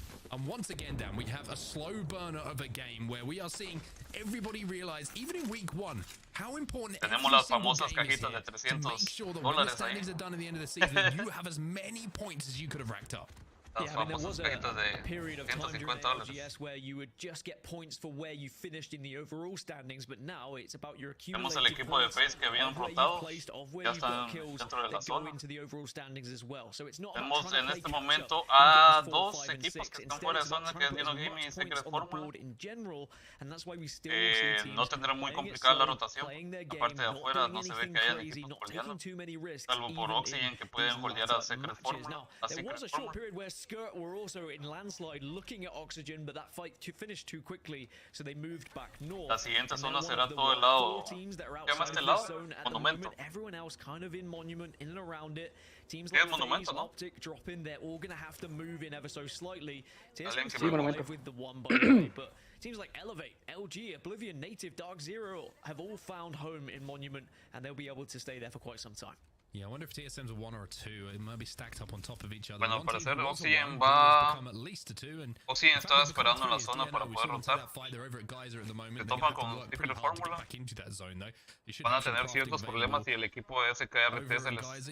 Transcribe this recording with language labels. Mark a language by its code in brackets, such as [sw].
[en] And once again, Dan, we have a slow burner of a game where we are seeing everybody realize, even in week 1, how important [es] tenemos las famosas cajitas de $300 ahí. [en] Are done at the end of the season, you have as many points as you could have racked up. Yeah, I mean, there was a period of time during ALGS where you would just get points for where you finished in the overall standings, but now it's about your accumulated points of where you placed, of where you got kills that go into the overall standings as well. So it's not about trying to play catch up and go 4, 5, and 6. Instead, it's about trying to put as many points on the board in general, and that's why we still see teams [es] no tendrá muy complicada la rotación. La parte de afuera no se ve que haya equipos holdeando, salvo por Oxygen que pueden holdear a Secret Formula. [en] There was a short period where Skirt were also in landslide looking at Oxygen, but that fight finished too quickly, so they moved back north. [es] La siguiente zona será todo el lado. ¿Qué más este lado? Monumento. [en] Everyone else kind of in Monument, in and around it. Teams like FaZe, Optic drop in. They're all going to have to move in ever so slightly. TSM survive with the one, by the way, but teams like Elevate, LG, Oblivion, Native, Dark Zero have all found home in Monument, and they'll be able to stay there for quite some time. Yeah, I wonder if TSM's a 1 or a 2. It might be stacked up on top of each other. [es] Bueno, al parecer Oxygen va... Oxygen está esperando en la zona para poder rotar. Se topan con Secret Formula. Van a tener ciertos problemas y el equipo de SKRT se les...